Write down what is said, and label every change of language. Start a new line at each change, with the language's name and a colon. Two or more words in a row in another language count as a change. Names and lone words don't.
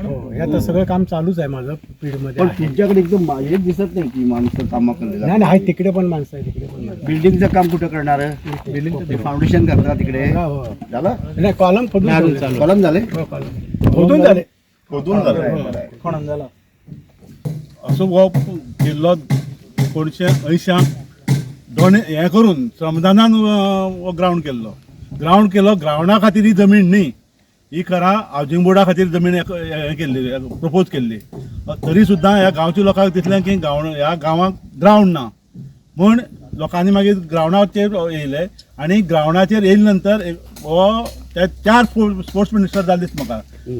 Marathi: हो हे आता सगळं काम चालूच आहे माझं फील्ड मध्ये पण आहे. तुमच्याकडे एकदम हेच दिसत नाही की माणसं कामा करलेलं नाही नाही आहे, तिकडे पण माणसं आहे तिकडे पण माणसं. बिल्डिंगचं काम कुठं करणार आहे? बिल्डिंग फाउंडेशन करता तिकडे हो झालं? नाही कॉलम खोदून कॉलम झाले? खोदून झाले.
Konkani: खोदून झालं असो हो किल्लो 1980 दोन हे करून श्रमदानान हो ग्राउंड केल्लो ग्राउंडा खातीर ही जमीन न्ही, ही खरा
English: housing board
Konkani: खातीर जमीन हे केल्ली प्रपोज केल्ली. तरी सुद्दां ह्या गांवच्या लोकांक दिसलें की ह्या गांवांक ग्राउंड ना म्हूण लोकांनी मागीर ग्राउंडाचेर येयले आणि ग्राउंडाचेर येयले नंतर हो ते 4
English: sports minister
Konkani: जाले दिसता म्हाका.